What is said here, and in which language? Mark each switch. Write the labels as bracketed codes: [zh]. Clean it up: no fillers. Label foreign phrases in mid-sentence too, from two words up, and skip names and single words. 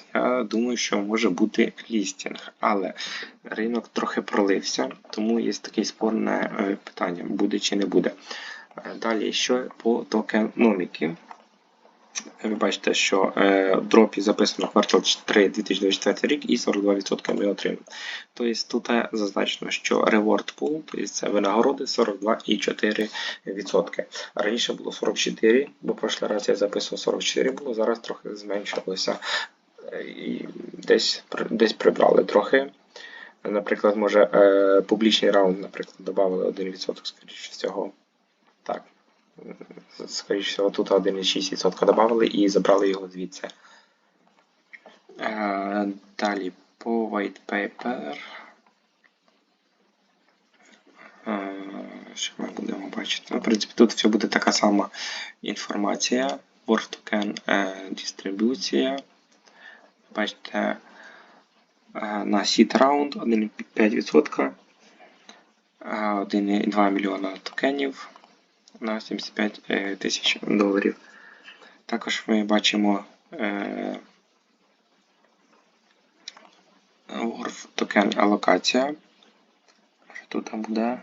[uk] Я думаю, що може бути лістінг, але ринок трохи пролився, тому є таке спорне питання, буде чи не буде. Далі, що по токеноміки. Ви бачите, що в дропі записано квартал 3 2024 рік і 42% ми отримали. Тобто тут зазначено, що [en] reward pool, [uk] тобто це винагороди 42,4%. Раніше було 44, бо прошлий раз я записував 44 було, зараз трохи зменшилося. І десь прибрали трохи. Наприклад, може публічний раунд, наприклад, додали 1%, скоріше всього. Так. Скоріше всього, тут 1,6% додали і забрали його звідси. Далі по [en] white paper. [uk] Що ми будемо бачити? Ну, в принципі, тут все буде така сама інформація. Worth token дистрибуція. Бачите, на [en] seed round [uk] 1,5%. 1,2 мільйона токенів на 75 тисяч доларів. Також ми бачимо Worth Token алокація. Що тут буде?